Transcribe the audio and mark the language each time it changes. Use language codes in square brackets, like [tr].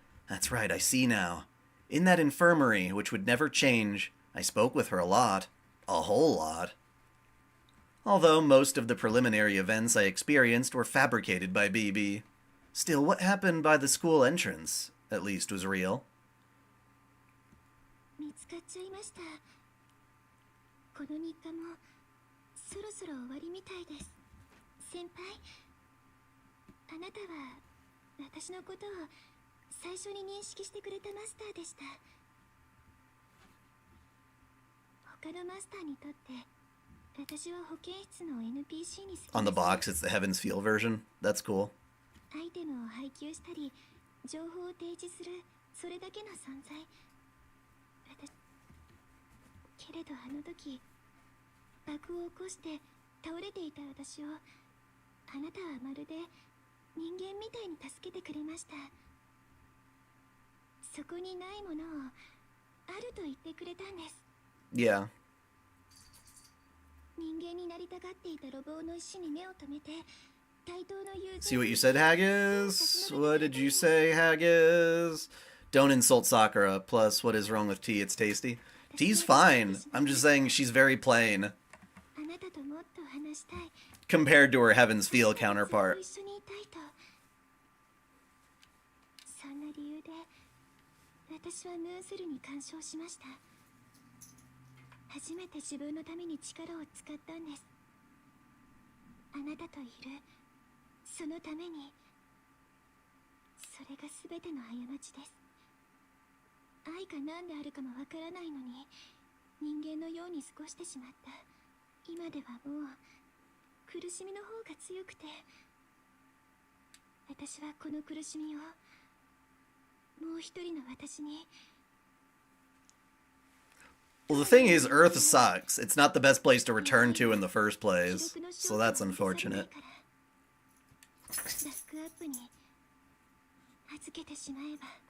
[en] That's right, I see now. In that infirmary, which would never change, I spoke with her a lot. A whole lot. Although most of the preliminary events I experienced were fabricated by BB. Still, what happened by the school entrance, at least, was real. [ja] 見つかっちゃいました。この日課もそろそろ終わりみたいです。先輩、あなたは私のことを最初に認識してくれたマスターでした。他のマスターにとって私は保健室の NPC に過ぎ [en] On the box, it's the Heaven's Feel version. That's cool. [ja] アイテムを配給したり情報を提示する、それだけの存在。けれどあの時爆を起こして倒れていた私をあなたはまるで人間みたいに助けてくれました。そこにないものをあると言ってくれたんです。 [en] Yeah. [ja] 人間になりたがっていたロボの石に目を留めて対等の友 [en] See what you said, Haggis? What did you say, Haggis? Don't insult Sakura. Plus, what is wrong with tea? It's tasty. Tea's fine. I'm just saying she's very plain [ja] あなたともっと話したい。 [en] compared to her Heaven's Feel [ja] ずっ [en] counterpart. [ja] と一緒にいたいと。そんな理由で私はムーンセルに干渉しました。初めて自分のために力を使ったんです。あなたといるそのために。それが全ての過ちです。愛が何であるかもわからないのに人間のように過ごしてしまった。今ではもう苦しみの方が強くて、私はこの苦しみをもう一人の私に。 [en] Well, the thing is, Earth sucks. It's not the best place to return to in the first place. So that's unfortunate. [ja] バックアップに預けてしまえば。